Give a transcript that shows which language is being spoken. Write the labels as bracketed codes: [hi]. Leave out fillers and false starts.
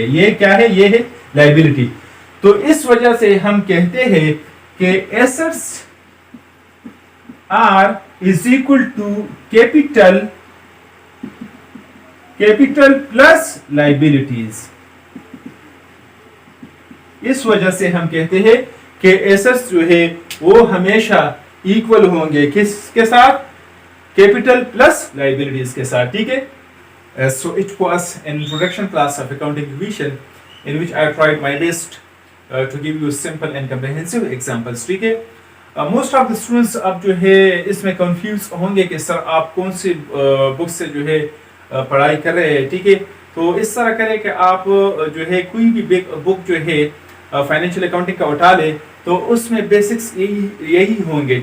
[ur] یہ کیا ہے, یہ ہے لائبلٹی. تو اس وجہ سے ہم کہتے ہیں کہ [en] Assets are is equal to capital plus liabilities. [ur] اس وجہ سے ہم کہتے ہیں کہ ایسٹس جو ہے وہ ہمیشہ ایکول ہوں گے کس کے ساتھ, کیپٹل پلس لائبلٹیز کے ساتھ. ٹھیک ہے, [en] so it was an introduction class of accounting equation in which I tried my best to give you simple and comprehensive examples. [ur] ٹھیک ہے, [en] most of the students [ur] اب جو ہے اس میں کنفیوز ہوں گے کہ سر آپ کون سی بک سے جو ہے پڑھائی کر رہے ہیں. ٹھیک ہے, تو اس طرح کریں کہ آپ جو ہے کوئی بھی بک جو ہے فائنینشیل اکاؤنٹنگ کا اٹھا لیں, تو اس میں بیسکس یہی ہوں گے.